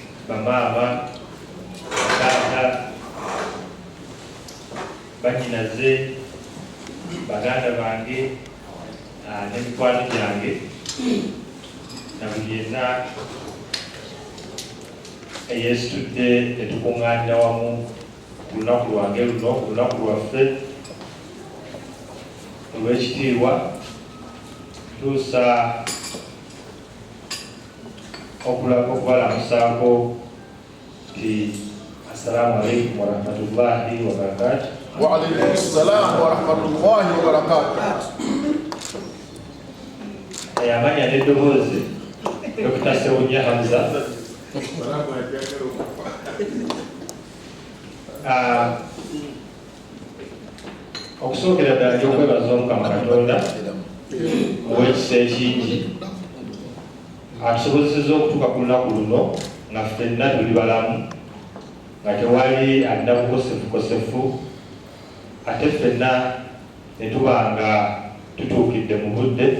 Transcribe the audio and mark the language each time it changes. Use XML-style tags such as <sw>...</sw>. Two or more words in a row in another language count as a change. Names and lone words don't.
<lg>bamaama, bataata, banyinaze, baganda bange, n'emikwano gyange, na buli yenna eyeesitudde ne tukuŋŋaanira wamu ku lunaku lwange luno, ku lunaku lwaffe olw'ekitiibwa. Tuusa okubalamusaako nti</lg> <ar>السلام عليكم ورحمة الله وبركاته. وعليكم السلام ورحمة الله وبركاته.</ar> <lg>Amanya n'eddoboozi Dr. Ssebunya Hamza. Okusookera ddala gy'okwebaza Omukama Katonda ow'ekisa ekingi atusobozesezza okutuuka ku lunaku luno nga ffenna tuli balamu, nga tewali alina bukosefukosefu, ate ffenna ne tuba nga tutuukidde mu budde.</lg>